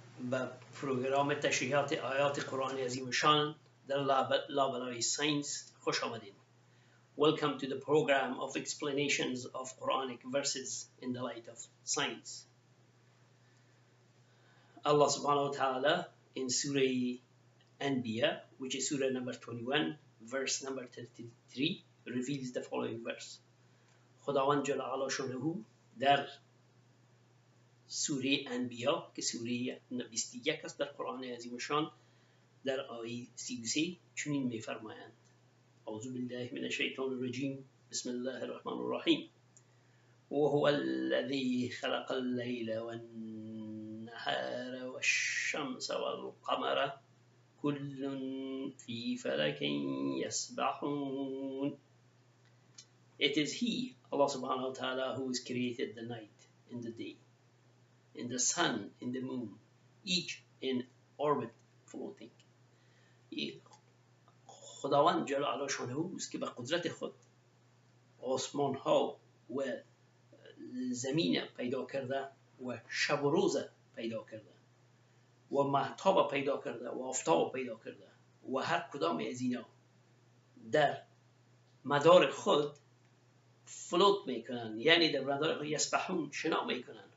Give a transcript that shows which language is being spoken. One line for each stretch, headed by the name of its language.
Persian: به پروگرام تشریحات آیات قرآن عظیم شان در لابلای ساینس خوش آمدید.
English: Welcome to the program of explanations of Quranic verses in the light of science. Allah subhanahu wa ta'ala in Surah Anbiya, which is Surah number 21, verse number 33, reveals the following verse.
Persian: خداوند جل علا شانه در سوره انبیا که سوره 21 است در قرآن عظیم شان در آیه 33 چنین می‌فرمایند:
Arabic: اعوذ بالله من الشیطان الرجیم بسم الله الرحمن الرحیم وهو الذی خلق الليل والنهار والشمس والقمر كل في فلك يسبحون.
English: It is He, Allah subhanahu wa ta'ala, who has created the night and the day, in the sun, in the moon, each in orbit floating.
Persian: خداوند جل علا شانه اوست که به قدرت خود آسمان ها و زمین پیدا کرده و شب و روز پیدا کرده و مهتاب پیدا کرده و آفتاب پیدا کرده و هر کدام از اینا در مدار خود فلوت میکنن، یعنی در مدار خود یسبحون، شنا میکنن.